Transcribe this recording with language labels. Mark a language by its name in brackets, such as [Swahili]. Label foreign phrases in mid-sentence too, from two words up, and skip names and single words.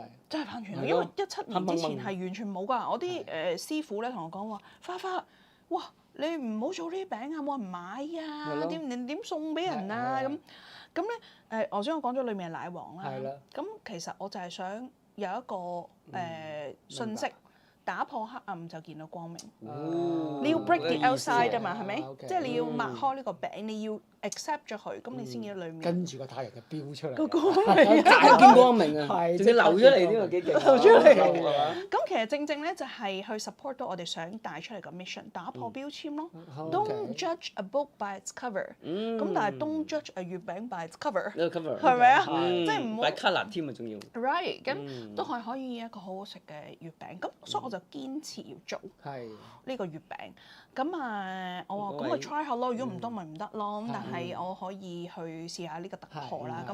[Cantonese] 真係反傳統，因為17年之前係完全冇㗎。我啲師傅咧同我講話，花，哇！你唔好做呢啲餅啊，冇人買啊，點送俾人啊咁咧頭先我講咗裡面係奶黃啦。係啦。咁其實我就係想有一個信息。打破黑暗就見到光明。你要 [English] break the outside [Cantonese] 啊嘛，係咪？即係你要擘開呢個餅，你要 accept 咗佢，咁你先見到裡面。跟住個太陽就飆出嚟。個光明。大見光明啊！係。仲要流出嚟呢個幾勁。流出嚟。咁其實正咧就係去 support 到我哋想帶出嚟嘅 mission， 打破標籤咯。 [English] Don't judge a book by its cover。 [Cantonese] 咁但係 [English] don't judge a [Cantonese] 月餅 [English] by its cover。 [Cantonese] 係咪啊？即係唔好。 [English] by colour [Cantonese] 添啊，仲要。 Right，咁都係可以一個好好食嘅月餅。咁所以我就堅持要做呢個月餅。咁我話咁我 try 下咯，如果唔得咪唔得咯。咁但係我可以去試下呢個突破啦。